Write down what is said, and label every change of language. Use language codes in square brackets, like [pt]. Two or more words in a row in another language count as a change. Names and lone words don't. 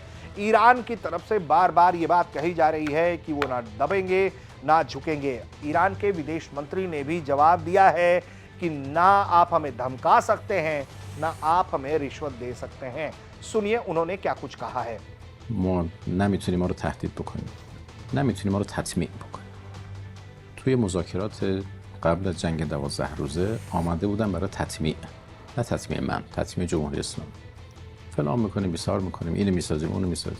[hi] ईरान की तरफ से बार बार यह बात कही जा रही है कि वो ना दबेंगे ना झुकेंगे। ईरान के विदेश मंत्री ने भी जवाब दिया है कि ना आप हमें धमका सकते हैं ना आप हमें रिश्वत दे सकते हैं। सुनिए उन्होंने क्या कुछ कहा है। [fa] ما نمیتونیم ما رو تهدید بکنیم، نمیتونیم ما رو تطمیع بکنیم. توی مذاکرات قبل از جنگ 12 روزه آماده بودن برای تطمیع، نه تطمیع من، تطمیع جمهوری اسلامی. فلان میکنیم، بیسار میکنیم، اینو میسازیم، اونو میسازیم.